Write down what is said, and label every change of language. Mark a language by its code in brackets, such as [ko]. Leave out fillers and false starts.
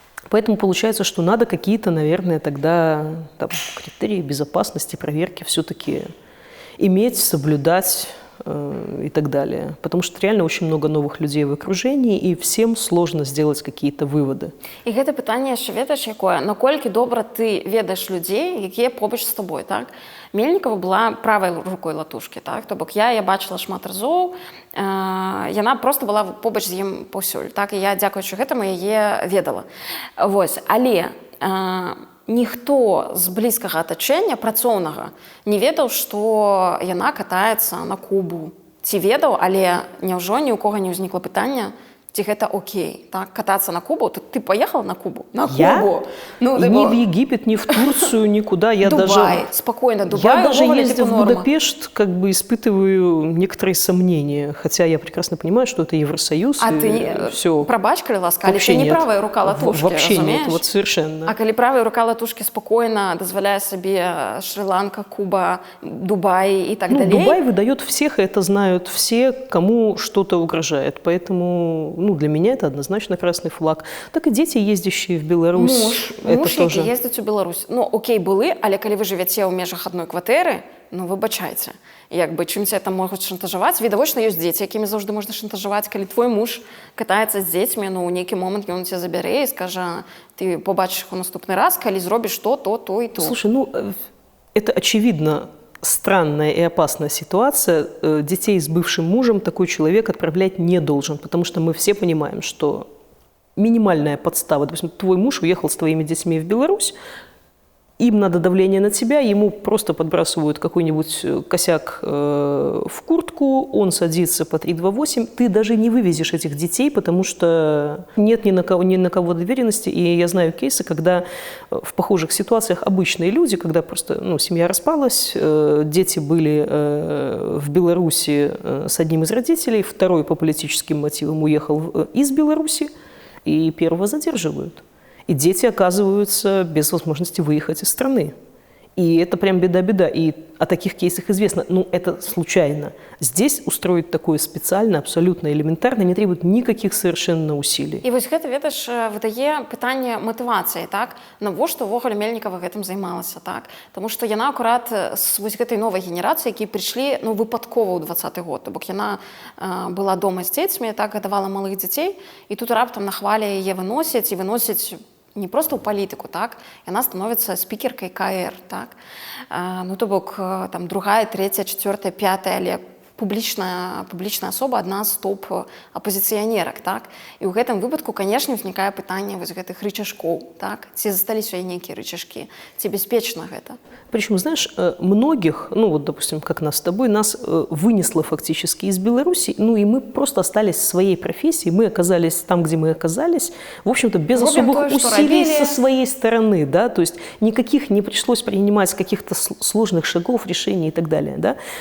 [ru] Поэтому получается, что надо какие-то, наверное, тогда там, критерии безопасности, проверки все-таки иметь, соблюдать и так далее. Потому что реально очень много новых людей в окружении, и всем сложно сделать какие-то выводы. [be] І гэта пытанне яшчэ ведаеш якое, наколькі добра ты ведаеш людзей, якія побач з тобой, так? Мельнікова была правай рукой Латушкі, так? То бок я бачыла шмат разоў, яна просто была побач з ім паўсюль, так? І я, дзякуючы гэтаму, яе ведала. Вось, але ніхто з блізкага атачэння працоўнага не ведаў, што яна катаецца на Кубу. Ці ведаў, але няўжо ні ў кога не ўзнікла пытання, ці гэта окей, так, [ru] кататься на Кубу, то ты поехал на Кубу? На Кубу. Я? Ну, ни в Египет, ни в Турцию, никуда. Я Дубай, даже, спокойно, Дубай. Я даже ездя в Будапешт, как бы испытываю некоторые сомнения, хотя я прекрасно понимаю, что это Евросоюз. А ты все. [be] Пробач, калі ласка, але ты не правая рука Латушкі, [ru] вообще [be] разумеешь? [ru] Нет, вот совершенно. [be] А калі правая рука Латушкі [ru] спокойно дозволяет себе Шри-Ланка, Куба, Дубай и так далее. Дубай выдает всех, и это знают все, кому что-то угрожает. Поэтому для меня это однозначно красный флаг. Так и дети, ездящие в Беларусь. [be] Муж які ездзіць у Беларусь. Ну, окей, былі, але калі вы жывяце ў межах адной кватэры, выбачайце. Як бы, чым це там могуць шантажаваць? Відавочна, ёсць дзеці, якімі заўжды можна шантажаваць. Калі твой муж катаецца з дзецьмі, ў нейкі момант ён цябе забярэ і скажа, ты побачыш іх у наступны раз, калі зробіш то і то. [ru] Слушай, это очевидно странная и опасная ситуация. Детей с бывшим мужем такой человек отправлять не должен, потому что мы все понимаем, что минимальная подстава, допустим, твой муж уехал с твоими детьми в Беларусь, им надо давление на тебя, ему просто подбрасывают какой-нибудь косяк в куртку, он садится по 328, ты даже не вывезешь этих детей, потому что нет ни на кого доверенности. И я знаю кейсы, когда в похожих ситуациях обычные люди, когда просто семья распалась, дети были в Беларуси с одним из родителей, второй по политическим мотивам уехал из Беларуси, и первого задерживают. И дети оказываются без возможности выехать из страны. И это прям беда-беда. И о таких кейсах известно. Это случайно. Здесь устроить такое специально, абсолютно элементарно, не требует никаких совершенно усилий. [be] І вось гэта, ведаеш, выдае пытанне матывацыі, так? Навошта ўвогуле Мельнікава гэтым займалася, так? Таму што яна акурат з вось гэтай новай генерацыі, якія прыйшлі, выпадкова ў 20-й год. То бок яна была дома з дзецьмі, так, гадавала малых дзяцей, і тут раптам на хвалі яе выносяць, і выносяць не просто ў палітыку, так? Яна становіцца спікеркай КР, так? То бок там другая, [ru] третья, четвертая, пятая, [be] але публічная асоба, адна з топ-апозіцыянерак, так? І ў гэтым выпадку, канешне, узнікае пытанне вось гэтых рычажкоў, так? Ці засталіся нейкія рычажкі, ці бяспечна гэта? [ru] Причем, знаешь, многих, допустим, как нас с тобой, нас вынесло фактически из Беларуси, и мы просто остались в своей профессии, мы оказались там, где мы оказались, в общем-то, без особых усилий со своей стороны, да, то есть никаких не пришлось принимать каких-то сложных шагов, решений и так далее, да.